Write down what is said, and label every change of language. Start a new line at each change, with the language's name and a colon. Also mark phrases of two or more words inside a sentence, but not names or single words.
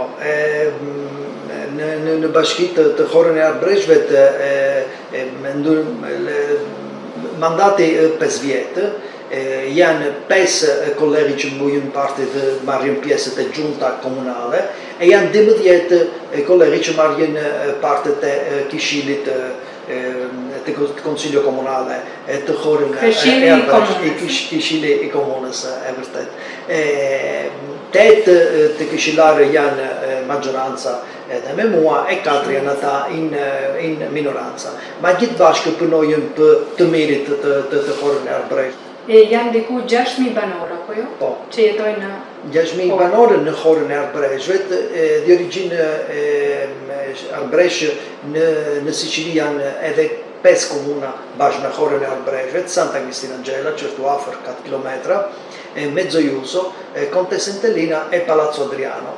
Albanian: Në bashkit të Horën e Arbreshve mandati 5 vjetë, janë 5 kolegi që mbujnë parti të marrin pjesët e
Italian: gjunta komunale,
Albanian: e janë 12 kolegi që marrin parti të kishilit të
Italian: Konsilio Komunale
Albanian: të Horën e Arbreshve, kishili i komunës e vërtet. 8 të kishilare janë maggioranza edhe me mua, e 4 janë ata
Italian: in minoranza.
Albanian: Ma gjithë bashkë punojmë për të mirit të Horën e Arbreshve. Janë diku 6.000 banorë, apo jo? Po. Që jetojnë në 6.000 banorë në Horën e Arbreshve, di origjinë Arbresh në Sicili janë edhe 5 komuna bashkë me Horën e Arbreshve, Santa Cristina Angela, që është afër 4 km, Mezzojuso, Conte Sentellina e Palazzo Adriano.